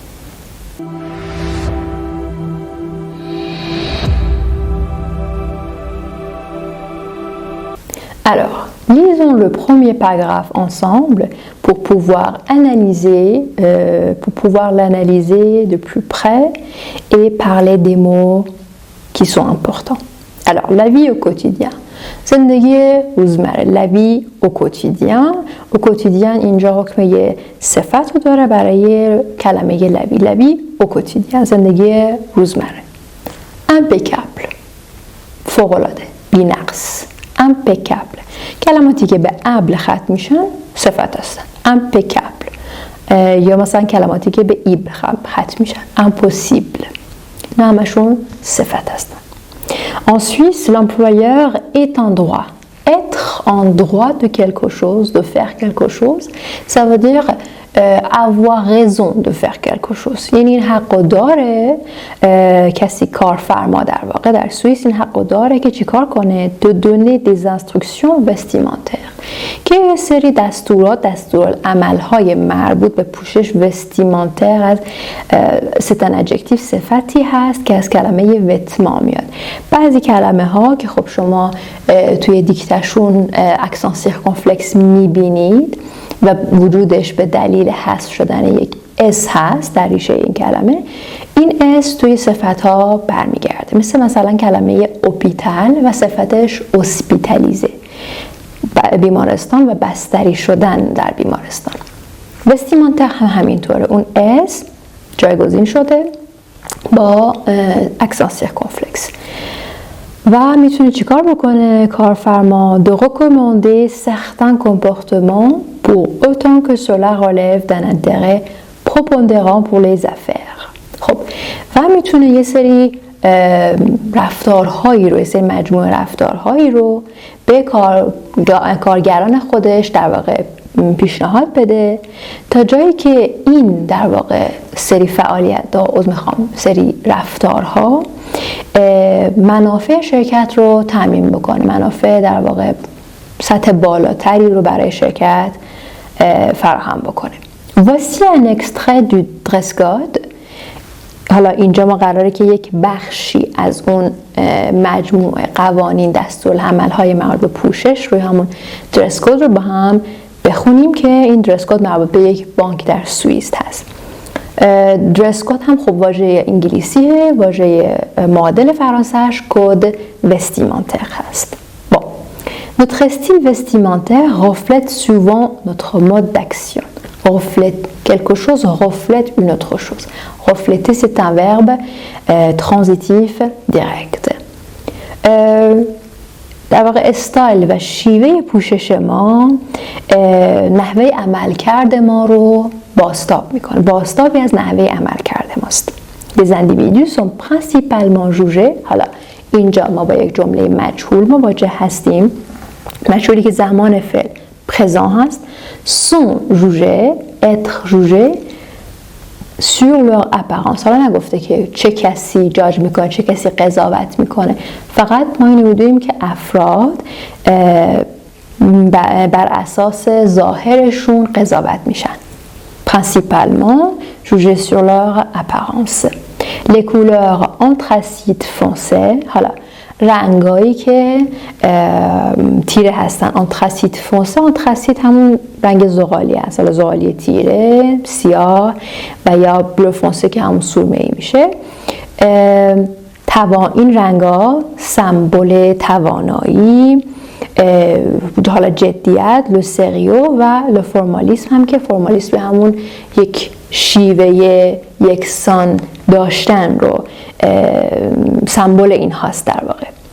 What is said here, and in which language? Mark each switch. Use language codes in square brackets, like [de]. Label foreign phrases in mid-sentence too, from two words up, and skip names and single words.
[fr] Alors, lisons le premier paragraphe ensemble pour pouvoir l'analyser de plus près et parler des mots qui sont importants. Alors, la vie au quotidien. [fa] زندگی روزمره. [fr] la vie au quotidien. au quotidien [fa] اینجا حکم یه صفت رو داره برای کلمه [fr] la vie au quotidien. [fa] زندگی روزمره. impeccable. فوق‌العاده. بی‌نقص. impeccable. کلماتی که به ابل ختم میشن صفت هستن. [fr] impeccable. [fa] یا مثلا کلماتی که به ایبل ختم میشن. impossible. نه همشون صفت هستن. [fr] En Suisse, l'employeur est en droit. Être en droit de quelque chose, de faire quelque chose, ça veut dire avoir raison de faire quelque chose. [fa] یعنی این حق داره کسی کارفرما در واقع در سوئیس این حق داره که چیکار کنه؟ [fr] de donner des instructions vestimentaires. [fa] که یه سری دستورالعمل‌های مربوط به پوشش وستیمانتر از [fr] c'est un adjectif [fa] صفتی هست که از کلمه وتمان میاد. بعضی کلمه ها که خب شما توی دیکتشون [fr] accent circonflexe [fa] میبینید و وجودش به دلیل حذف شدن یک اس هست در ریشه این کلمه، این اس توی صفت‌ها برمیگرده. مثلا کلمه اوپیتال و صفتش اسپیتالیزه، بیمارستان و بستری شدن در بیمارستان. وستیمانتر هم همینطوره، اون اس جایگزین شده با [fr] accent circonflexe. [fa] و میتونه چیکار بکنه کارفرما؟ [fr] de recommander certains comportements pour autant que cela relève d'un intérêt prépondérant pour les affaires. [fa] خب و میتونه یه سری رفتارهایی رو، یه سری مجموعه رفتارهایی رو به کارگران خودش در واقع پیشنهاد بده تا جایی که این در واقع سری سری رفتارها منافع شرکت رو تامین بکنه، منافع در واقع سطح بالاتری رو برای شرکت فراهم بکنه. [fr] Voici un extrait du dress code. [fa] حالا اینجا ما قراره که یک بخشی از اون مجموعه قوانین دستورالعمل‌های مربوط به پوشش روی همون [en] dress code [fa] رو با هم بخونیم که این [en] dress code [fa] مربوط به یک بانک در سوئیس هست. [en] dress code [fa] هم خب واژه انگلیسیه، واژه معادل فرانسه‌اش [fr] code vestimentaire [fa] هست. [fr] Bon. Notre style vestimentaire reflète souvent notre mode d'action. Reflète quelque chose, reflète une autre chose. Refléter, c'est un verbe transitif direct. [fa] در واقع استایل و شیوه پوشش ما نحوه عملکرد ما رو بازتاب میکنه. بازتابی از نحوه عملکرد ماست. [fr] Les individus sont principalement jugés. [fa] حالا اینجا ما با یک جمله مجهول مواجه هستیم. مجهولی که زمان فعل présent هست. [fr] sont jugés, être jugés sur leur apparence. [fa] حالا نگفته که چه کسی جاج میکنه، چه کسی قضاوت میکنه. فقط ما اینو میدونیم که افراد بر اساس ظاهرشون قضاوت میشن. [fr] Principalement jugés sur leur apparence. Les couleurs anthracite foncé. [fa] حالا رنگایی که تیره هستن. [fr] anthracite foncé, [fa] آنتراسیت همون رنگ زغالی هست، حالا زغالی تیره، سیاه و یا [fr] bleu foncé [fa] که همون سرمه‌ای میشه. این رنگا سمبل توانایی، حالا جدیت، [fr] le sérieux [fa] و [fr] le formalisme [fa] هم که فرمالیسم به همون یک شیوه یکسان داشتن رو سمبل این هاست در واقع.